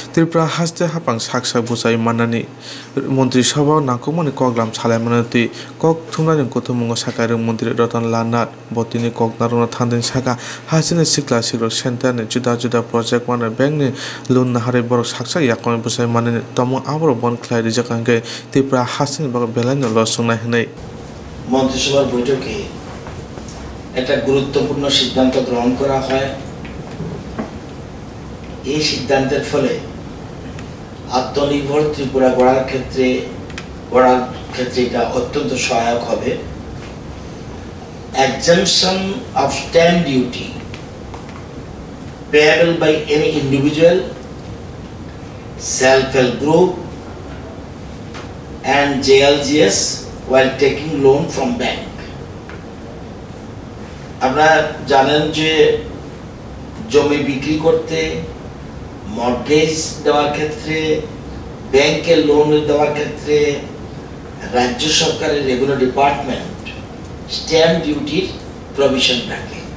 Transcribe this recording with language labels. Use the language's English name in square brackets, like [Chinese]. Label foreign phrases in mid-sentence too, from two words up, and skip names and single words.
[Kok Borok] त्रिपुरा हास्ते हापां साकसा बुसाई माननानै मन्त्रिसभा नांगौमानि कग्लाम सालायमानति कक थुमनाजों गथमुंग साकाय मन्त्रि रतन लाल नाथ बतिनि कक नारना थांदों साका हासिने सिक्ला सिग्रो सेन्टारनि जुदा जुदा प्रजेक्ट माने बैंकनि लोन नाहारे बर साकसा याकने बुसाई माननानै तमो आबरो बन ख्लाय रिजाकांगे त्रिपुरा हासिने बग बेलायनो लसुंनाय हनै [Bangla] মন্ত্রিসভার বৈঠকে একটা গুরুত্বপূর্ণ সিদ্ধান্ত গ্রহণ করা হয়। এই সিদ্ধান্তের ফলে আত্মনির্ভর ত্রিপুরা গড়ার ক্ষেত্রে এটা অত্যন্ত সহায়ক হবে। [English] exemption of stamp duty payable by any individual, self-help group and JLGS while taking loan from bank. [Bangla] আপনারা জানেন যে জমি বিক্রি করতে, মর্টগেজ দেওয়ার ক্ষেত্রে, ব্যাংকে লোন দেওয়ার ক্ষেত্রে রাজ্য সরকারের [English] revenue department stamp duty [Bangla] প্রভিশন রাখে।